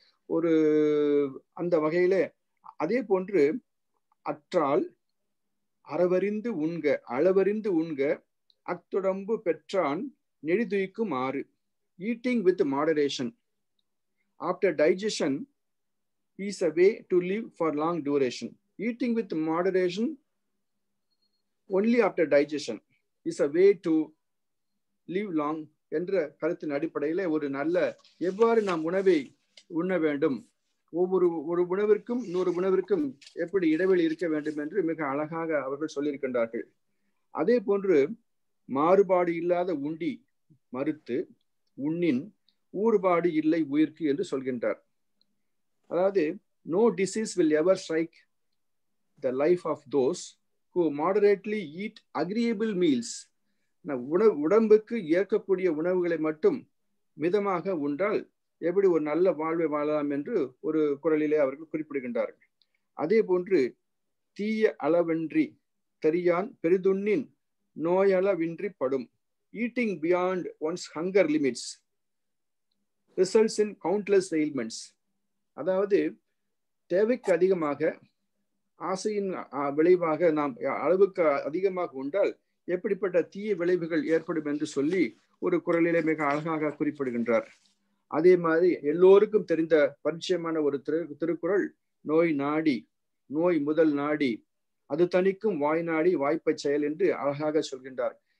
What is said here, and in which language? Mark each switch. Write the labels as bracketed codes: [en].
[ta] ஒரு அந்த வகையில அதே போன்று அற்றால் அறவறிந்து உண்க, அளவறிந்து உண்க, அத்துடம்பு பெற்றான் நெறிதுய்க்கும் 6. [en] Eating with moderation after digestion is a way to live for long duration. Eating with moderation only after digestion is a way to live long [ta] என்ற கருத்தின் அடிப்படையில ஒரு நல்ல எவ்வாறு நாம் உணவை உண்ண வேண்டும், ஒவ்வொரு உணவிற்கும் இன்னொரு உணவிற்கும் எப்படி இடைவெளி இருக்க வேண்டும் என்று மிக அழகாக அவர்கள் சொல்லியிருக்கின்றார்கள். அதே போன்று மாறுபாடு இல்லாத உண்டி மறுத்து உண்ணின் ஊறுபாடு இல்லை உயிர்க்கு என்று சொல்கின்றார். அதாவது [en] no disease will ever strike the life of those who moderately eat agreeable meals. [ta] உடம்புக்கு ஏற்கக்கூடிய உணவுகளை மட்டும் மிதமாக உண்டால் எப்படி ஒரு நல்ல வாழ்வை வாழலாம் என்று ஒரு குறளிலே அவர்கள் குறிப்பிடுகின்றார்கள். அதே போன்று தீய அளவன்றி தெரியான் பெரிதுண்ணின் நோயளவின்றி படும். [en] Eating beyond one's hunger limits results in countless ailments. [ta] அதாவது தேவைக்கு அதிகமாக ஆசையின் விளைவாக நாம் அளவுக்கு அதிகமாக உண்டால் எப்படிப்பட்ட தீய விளைவுகள் ஏற்படும் என்று சொல்லி ஒரு குறளிலே மிக அழகாக குறிப்பிடுகின்றார். அதே மாதிரி எல்லோருக்கும் தெரிந்த பரிச்சயமான ஒரு திருக்குறள், நோய் நாடி நோய் முதல் நாடி அது தணிக்கும் வாய் நாடி வாய்ப்பை செயல் என்று அழகாக சொல்கின்றார்.